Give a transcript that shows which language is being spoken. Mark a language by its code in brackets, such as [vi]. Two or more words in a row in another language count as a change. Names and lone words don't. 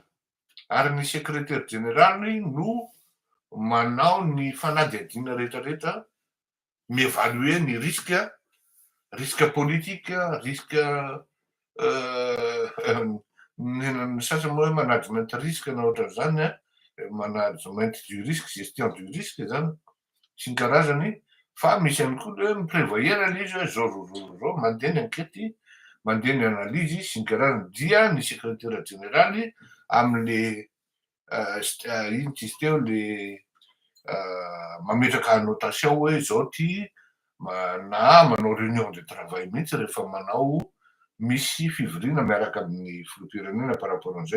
[mg] Ary ny [fr] secrétaire général [mg] no manao ny fanadihadiana rehetrarehetra, mievalue ny [fr] risque politique, [mg] risque ny sasany moa hoe management risque na ohatran'izany [fr] management du risque, gestion du risque [mg] zany sy ny karazany. Fa misy ihany koa hoe miprévoyera le izy hoe zao mandeha ny enquête, mandeha ny analyse sy ny karazany dia ny [fr] secrétaire général [mg] amin'le ino izy teo le mametraka annotation hoe zao ty na manao [fr] réunion de travail [mg] mihitsy rehefa manao misy fivoriana miaraka amin'ny filoham-pirenena [fr] par rapport [mg] an'izay.